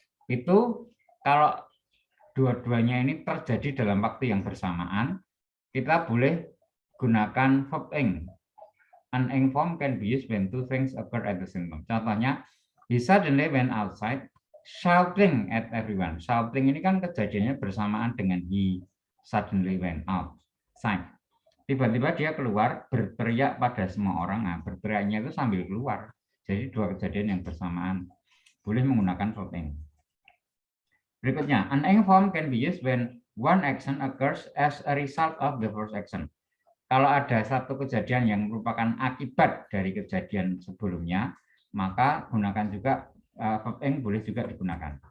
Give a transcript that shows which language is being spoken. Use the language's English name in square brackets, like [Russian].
[Indonesian] Itu kalau dua-duanya ini terjadi dalam waktu yang bersamaan, kita boleh gunakan verb ing. [English] An ing form can be used when two things occur at the same time. Contohnya, he suddenly went outside shouting at everyone. [Indonesian] Shouting ini kan kejadiannya bersamaan dengan [English] he suddenly went outside. [Indonesian] Tiba-tiba dia keluar berteriak pada semua orang. Nah, berteriaknya itu sambil keluar. Jadi dua kejadian yang bersamaan. Boleh menggunakan verb ing. [English] Berikutnya, an ing form can be used when one action occurs as a result of the first action. [Indonesian] Kalau ada satu kejadian yang merupakan akibat dari kejadian sebelumnya, maka gunakan juga verb ing boleh juga digunakan.